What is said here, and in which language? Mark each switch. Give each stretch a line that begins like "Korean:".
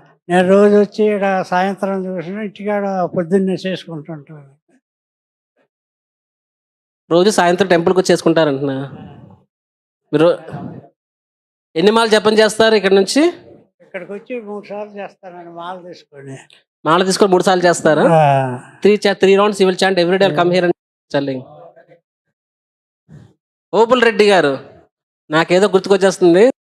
Telugu: నేను రోజు వచ్చి ఇక్కడ సాయంత్రం చూసిన ఇంటికాడ పొద్దున్నే చేసుకుంటుంటాను. రోజు సాయంత్రం టెంపుల్కి వచ్చి చేసుకుంటారంటున్నా. మీరు ఎన్ని మాలు జపం చేస్తారు ఇక్కడ నుంచి? ఇక్కడికి వచ్చి 3 సార్లు చేస్తానండి మాల తీసుకొని. మాల తీసుకొని 3 సార్లు చేస్తారా?
English: 3 rounds you will chant every day. I'll come here and telling.
Telugu: Obul Reddy గారు, నాకేదో గుర్తుకొచ్చేస్తుంది.